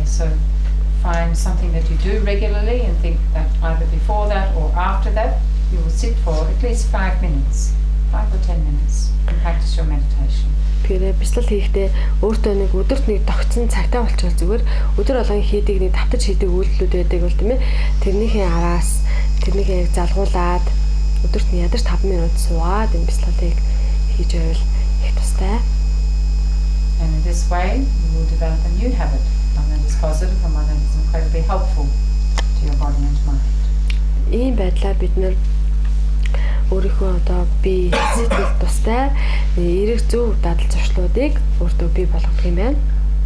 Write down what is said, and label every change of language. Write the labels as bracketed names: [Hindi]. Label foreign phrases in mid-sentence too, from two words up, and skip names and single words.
[English] So find something that you do regularly and think that either before that or after that you will sit for at least 5 minutes, 5 or 10 minutes and practice your meditation. [Mongolian] Тэгэхээр бясалгал хийхдээ өөртөө нэг өдөрт нэг тогтсон цагтаа болчихвол зүгээр өдөр болгон хийдэг нэг давтаж хийдэг үйлдэлүүд байдаг бол тийм ээ тэрнийхээ араас тэрнийг яг залгуулад өдөрт нь ядаж 5 минут суугаад энэ бясалгалыг хийж байвал их тустай. [English] And in this way you will develop a new habit. One that is positive and one that is incredibly helpful to your body and mind. [Mongolian] Ийм байдлаар бид нэр өөрийнхөө одоо бие сэтгэл тустай эрэг зөв дадал зуршлуудыг өөртөө бий болгох юм байна.